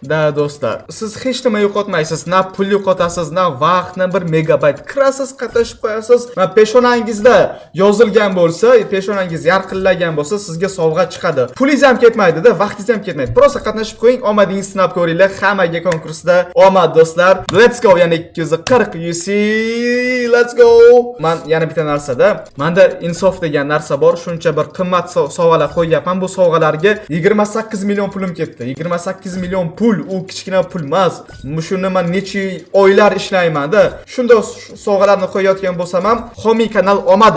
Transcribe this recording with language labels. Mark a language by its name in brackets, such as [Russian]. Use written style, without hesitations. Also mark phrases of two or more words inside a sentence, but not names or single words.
[Uzbek] Da do'stlar, siz hech nima yo'qotmaysiz. Na pul yo'qotasiz, na vaqt, na 1 megabayt. Kirasiz, qatnashib qo'yasiz. Va peshonangizda yozilgan bo'lsa, peshonangiz yarqillagan bo'lsa, sizga sovg'a chiqadi. Pulingiz ham ketmaydi-da, vaqtingiz ham ketmaydi. Prosta qatnashib qo'ying, omadingizni sinab ko'ringlar. Hammaga konkursda omad do'stlar. [English] Let's go, yana 240 UC. Let's go. [Uzbek] Men yana bitta narsada, menda insof degan narsa bor. Shuncha bir qimmat sovg'alar qo'yyapman. Bu sovg'alarga 28 million pulim ketdi. 28 million pul, u kichkina pul emas. Shuni men necha oylar ishlayman-da. Shunda sovg'alarni qo'yayotgan bo'lsam ham, homiy kanal olmadim.